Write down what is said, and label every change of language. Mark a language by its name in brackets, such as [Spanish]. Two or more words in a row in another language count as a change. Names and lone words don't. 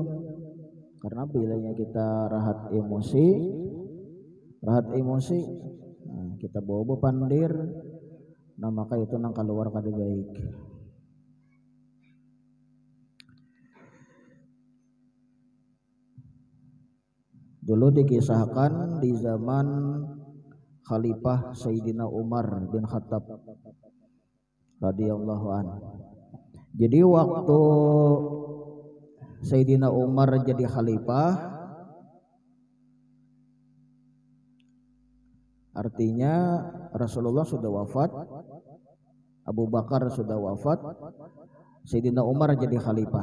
[Banjar] Karena bilanya kita rahat emosi, kita bawa bepandir, nah maka itu nang keluar kada baik. [Indonesian] Dulu dikisahkan di zaman Khalifah Sayyidina Umar bin Khattab [Arabic] رضي الله عنه. [Indonesian] Jadi waktu Sayyidina Umar jadi khalifah, artinya Rasulullah sudah wafat, Abu Bakar sudah wafat, Sayyidina Umar jadi khalifah.